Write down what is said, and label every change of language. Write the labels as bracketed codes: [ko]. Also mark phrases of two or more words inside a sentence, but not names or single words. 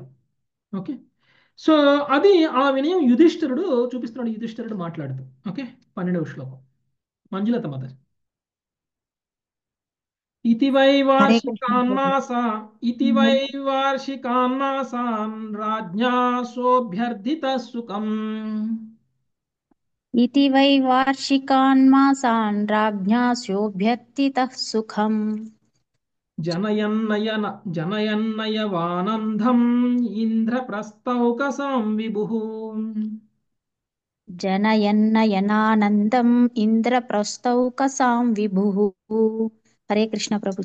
[te] ఓకే, సో అది ఆ వినయం యుధిష్ఠిరుడు చూపిస్తున్నాడు. యుధిష్ఠిరుడు మాట్లాడుతూ. ఓకే, 12వ శ్లోకం మంజులత మద. [sa] ఇతి వై వార్షికాన్ మాసాన్ రాజ్ఞా సోభ్యర్థిత సుఖం. इति वै वार्षिकान् मासान् राज्ञा स्योभ्यर्थितः सुखम् జనయన్నయవానందం ఇంద్రప్రస్థౌకసాం విభుః. जनयन्नयनानन्दम् ఇంద్రప్రస్థౌకసాం విభుః. [hi] హరే కృష్ణ ప్రభుజీ.